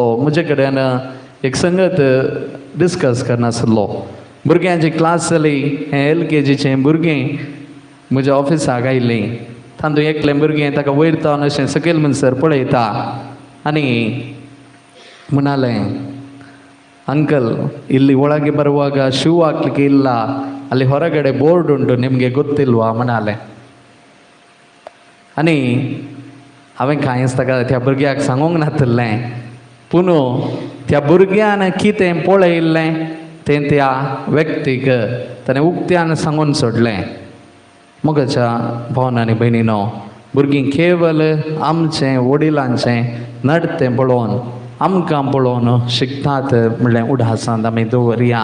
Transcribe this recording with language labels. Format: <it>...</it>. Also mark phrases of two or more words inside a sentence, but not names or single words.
<kok>म्हजे कडेन एक संगत डिस्कस करनासलो. भुरग्यांची क्लास जाली. हें LKGचें भुरगीं म्हज्या ऑफिसाक आयलीं. तातूंत एकलें भुरगें ताका वयर तावन अशें सकयल म्हणसर पळयता आनी म्हणलें,</kok> <kn>ಅಂಕಲ್ ಇಲ್ಲಿ ಒಳಗೆ ಬರುವಾಗ ಶೂ ಹಾಕ್ಲಿಕ್ಕೆ ಇಲ್ಲ, ಅಲ್ಲಿ ಹೊರಗಡೆ ಬೋರ್ಡ್ ಉಂಟು, ನಿಮಗೆ ಗೊತ್ತಿಲ್ವಾ म्हणाले.</kn> <kok>आनी हांवें कांयच ताका त्या भुरग्याक सांगूंक नासलें. पूण त्या भुरग्यान कितें पळयल्लें तें त्या व्यक्तीक ताणें उक्त्यान सांगून सोडलें. मोगाच्या भावनांनी भयणीनो, भुरगीं केवल आमचें वडिलांचें नडतें पळोवन आमकां पळोवन शिकतात म्हणलें उडासांत आमी दवरया.</kok>